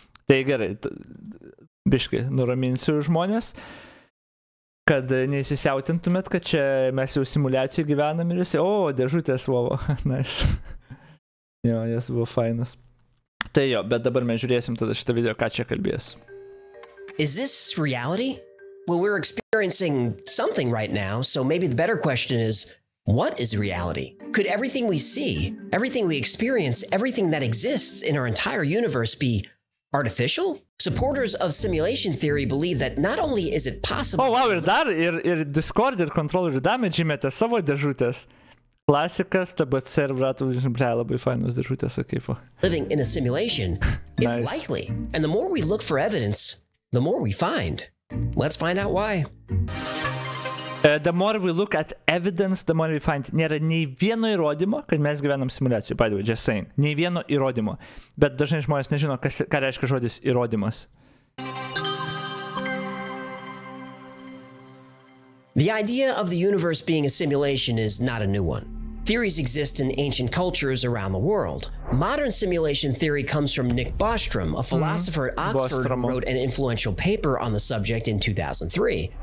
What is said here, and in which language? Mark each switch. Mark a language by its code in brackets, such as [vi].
[lt] Tai gerai, biškai nuraminsiu žmonės, kad neįsisiautintumėt, kad čia mes jau simuliacijų gyvenam ir visi, dėžutės, [en] wow, nice. [lt] Jo, jas buvo fainas. Tai jo, bet dabar mes žiūrėsim tada šitą video, ką čia kalbės. [en] Is this reality? Well, we're experiencing something right now, so maybe the better question is, what is reality? Could everything we see, everything we experience, everything that exists in our entire universe be artificial? Supporters of simulation theory believe that not only is it possible... [lt] O, wow, ir dar, ir Discord, ir Control, ir Damage įmetė savo dėžutės. Klasikas, TBC ir Vratų, labai fainos dėžutės, kaip. [en] Living in a simulation is likely, and the more we look for evidence, the more we find. Let's find out why. The more we look at evidence, the more we find. [lt] Nėra nei vieno įrodymo, kad mes gyvenam simuliacijoj. [en] By the way, just saying. [lt] Nei vieno įrodymo. Bet dažnai žmonės nežino, ką reiškia žodis įrodymas. [en] The idea of the universe being a simulation is not a new one. Theories exist in ancient cultures around the world. Modern simulation theory comes from Nick Bostrom, a philosopher at Oxford who wrote an influential paper on the subject in 2003.